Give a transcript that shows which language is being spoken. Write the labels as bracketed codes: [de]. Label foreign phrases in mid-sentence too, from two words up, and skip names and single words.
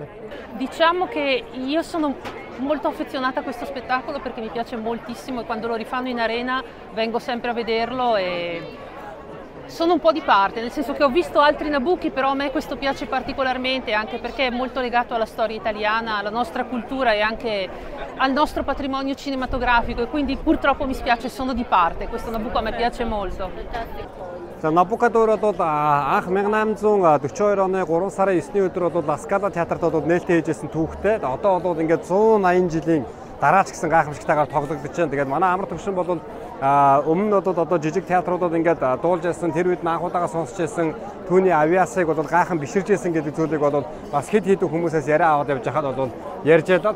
[it] Diciamo che io sono molto affezionata a questo spettacolo perché mi piace moltissimo e quando lo rifanno in arena vengo sempre a vederlo e sono un po' di parte, nel senso che ho visto altri Nabucchi, però a me questo piace particolarmente anche perché è molto legato alla storia italiana, alla nostra cultura e anche al nostro patrimonio cinematografico e quindi purtroppo mi spiace, sono di parte, questo Nabucco a me piace molto. [mn] За Набукадор бол анх 1842 оны 3 сарын 9-ний өдөр бол Ласкала театрт бол нээлттэй хийжсэн түүхтэй. Одоо бол ингээд 180 жилийн дараа ч гэсэн гайхамшигтайгаар тоглогдож байна. Тэгээд манай амар төвшин бол өмнө нь бол одоо жижиг театруудад ингээд дуулж байсан тэр үед анхудаага сонсч байсан түүний авиасыг бол гайхан биширж байсан гэдэг зүйлийг бол бас хэд хэдэн хүмүүсээс яриа аваад явж байхад бол ярьж байлаа.